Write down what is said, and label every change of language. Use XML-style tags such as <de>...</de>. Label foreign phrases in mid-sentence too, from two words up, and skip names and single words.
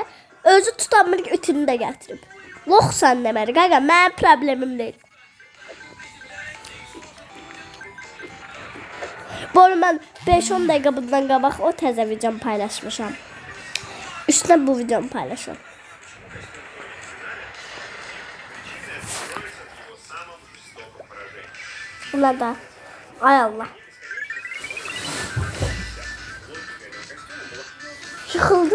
<az>Özü tutanmır ki, itini də gətirib. Loxsan deməli, qaqa, mənim problemim deyil. Bu arada mən 5-10 dəqiqə bundan qabaq o təzə videomu paylaşmışam.</az> <tr>Üstüne bu videomu paylaşıyorum. Buna da. Ay Allah. Yıkıldı.</tr>